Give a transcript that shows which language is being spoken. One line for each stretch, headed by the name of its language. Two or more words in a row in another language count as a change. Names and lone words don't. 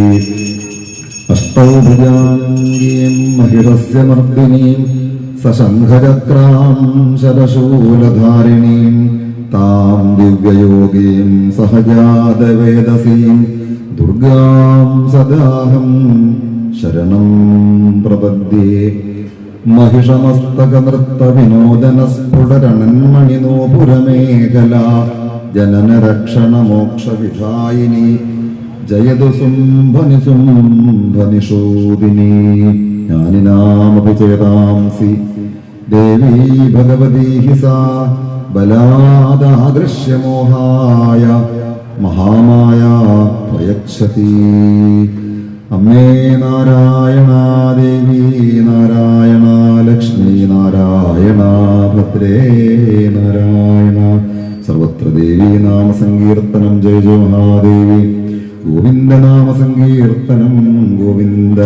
Sanskrit: അഷ്ടൗ ഭുജാംഗീം മഹിഷസ്യ മർദിനീം സശംഖചക്രാം ശതശൂലധാരിണീം താം ദിവ്യയോഗീം സഹജാതവേദസീം ദുർഗാം സദാഹം ശരണം പ്രപദ്യേ. महिषमस्तकनृत्तविनोदनस्फुटरणन्मणिनूपुरमेഖല जननरक्षणमोक्षविधायिनी जयतु शुम्भनिशोदिनी. ज्ञानिनामपि चेतांसि देवी भगवती हि सा बलादादृश्यमोहाय महामाया प्रयच्छति.
Malayalam: അമ്മേ നാരായണ, ദേവി നാരായണ, ലക്ഷ്മി നാരായണ, ഭദ്രേ നാരായണ. സർവത്ര ദേവീ നാമസങ്കീർത്തനം. ജയ ജയ മഹാദേവി. ഗോവിന്ദ നാമസങ്കീർത്തനം. ഗോവിന്ദ.